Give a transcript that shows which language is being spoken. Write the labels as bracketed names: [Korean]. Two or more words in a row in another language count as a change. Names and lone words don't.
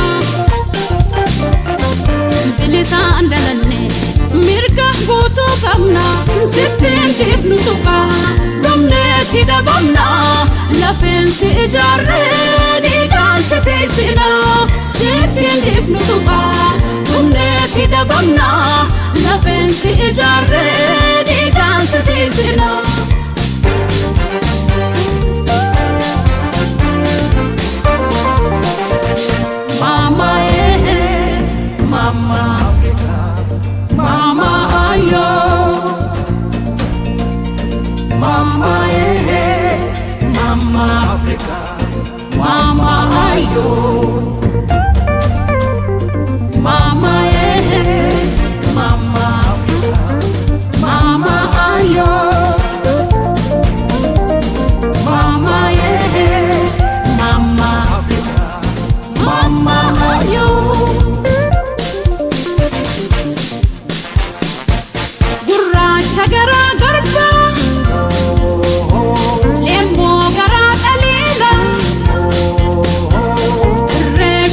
[Oromo] bilisaan dhalanne mirga guutuu qabna sittiin dhiifnu tuqaa dhumneetti dhabamna lafeensi ijaarree dhiigaan si teessina sittiin dhiifnu tuqaa dhumneetti dhabamna lafeensi ijaarree dhiigaan si teessina [English] Mama Mama Africa Mama ayo Mama Mama Africa Mama ayo Mama Mama Africa Mama ayo Mama Mama Africa Mama ayo [Oromo] gurraacha garaa garba leemmoo garaa dhaliila